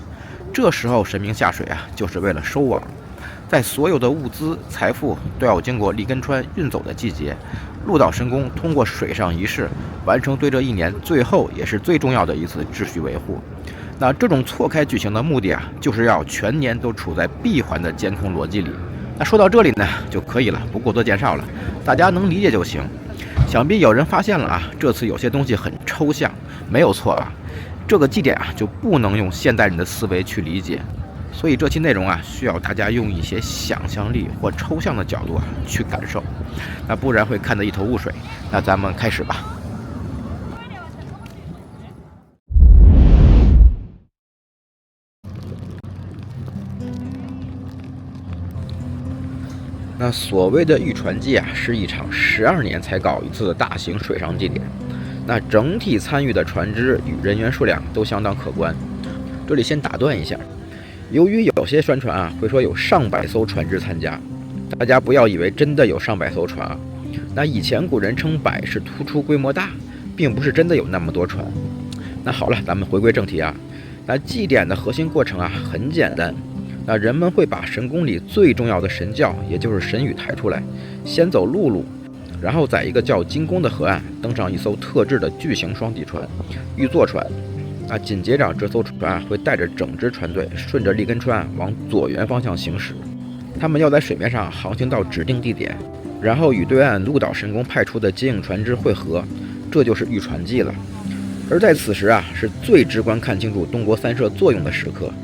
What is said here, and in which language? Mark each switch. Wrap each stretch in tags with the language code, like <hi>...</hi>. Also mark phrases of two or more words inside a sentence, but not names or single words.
<zh>這時候神明下水啊，就是為了收網。在所有的物資財富都要經過立根川運走的季節，鹿島神宮通過水上儀式完成對這一年最後也是最重要的一次秩序維護。那這種錯開舉行的目的啊，就是要全年都處在閉環的監控邏輯裡。那說到這裡呢就可以了，不過多介紹了，大家能理解就行。想必有人發現了啊，這次有些東西很抽象，沒有錯啊，這個祭典啊就不能用现代人的思維去理解。所以這期內容啊，需要大家用一些想象力或抽象的角度啊去感受，那不然會看得一頭霧水。那咱們開始吧。那所謂的玉船祭啊，是一場12年才搞一次的大型水上祭典。那整體參與的船只與人員數量都相當可觀。這裡先打斷一下。由於有些宣傳啊會說有上百艘船只參加，大家不要以為真的有上百艘船啊。那以前古人稱百是突出規模大，並不是真的有那麼多船。那好了，咱們回歸正題啊。那祭典的核心過程啊很簡單，那人們會把神宮裡最重要的神轎，也就是神輿抬出來，先走陸路，然後在一個叫金宮的河岸登上一艘特制的巨型雙底船玉座船。那緊接着這艘船會帶着整支船隊順着立根川往左舷方向行駛，他們要在水面上航行到指定地點，然後與對岸鹿島神宮派出的接應船只會合，這就是玉船祭了。而在此時啊，是最直觀看清楚東國三社作用的時刻。</zh>